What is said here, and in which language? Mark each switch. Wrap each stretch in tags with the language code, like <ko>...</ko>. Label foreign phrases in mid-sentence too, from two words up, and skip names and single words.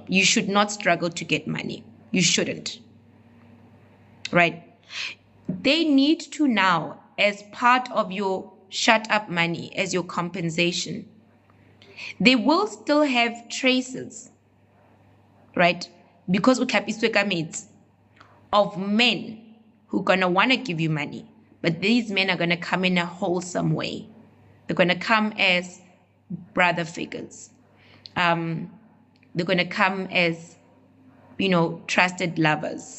<en>You should not struggle to get money. You shouldn't. Right? They need to now, as part of your shut up money, as your compensation, they will still have traces, right?</en> <tn>Because utlhapiswe ka metsi,</tn> <en>of men who are going to want to give you money. But these men are going to come in a wholesome way. They're going to come as brother figures. They're going to come as, trusted lovers.</en>